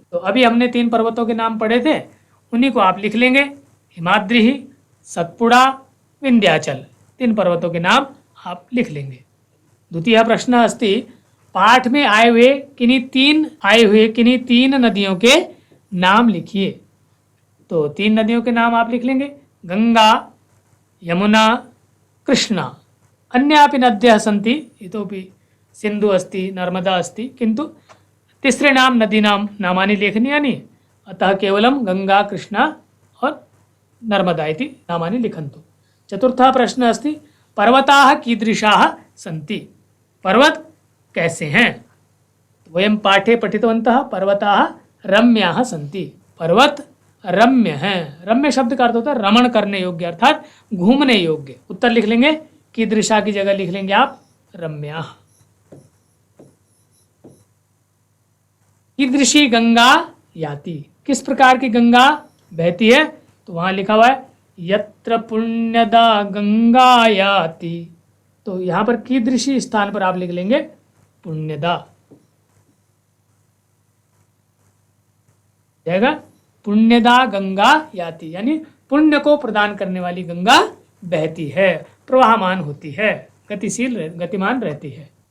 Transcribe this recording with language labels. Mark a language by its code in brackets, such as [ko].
[hi] तो अभी हमने 3 पर्वतों के नाम पढ़े थे, उन्हीं को आप लिख लेंगे, हिमाद्रि, सतपुड़ा, विंध्याचल, 3 पर्वतों के नाम आप लिख लेंगे। द्वितीय प्रश्न अस्ति पाठ में आए हुए किन्हीं 3 नदियों के नाम लिखिए। तो 3 नदियों के नाम आप लिख लेंगे, गंगा, यमुना, कृष्णा। [sa] अन्यापि नद्यः सन्ति, इतोपि सिंधु अस्ति, नर्मदा अस्ति, किन्तु तिसॄणां नदीनां नामानि लेखनीयानि, अतः केवलं गंगा, कृष्णा और नर्मदा इति नामानि लिखन्तु। चतुर्थः प्रश्नः अस्ति पर्वताः कीदृशाः सन्ति, [hi] पर्वत कैसे हैं। [sa] वयं पाठे पठितवन्तः पर्वताः रम्याः सन्ति, [hi] पर्वत रम्य हैं। रम्य शब्द का अर्थ होता है रमण करने योग्य, अर्थात घूमने योग्य। उत्तर लिख लेंगे, कीदृशा की जगह लिख लेंगे आप रम्याः। [sa] कीदृशी गंगा याति, [hi] किस प्रकार की गंगा बहती है, तो वहां लिखा हुआ है [sa] यत्र पुण्यदा गंगा याति, [hi] तो यहां पर कीदृशी स्थान पर आप लिख लेंगे पुण्यदा, जाएगा पुण्यदा गंगा याति, यानी पुण्य को प्रदान करने वाली गंगा बहती है, प्रवाहमान होती है, गतिमान रहती है।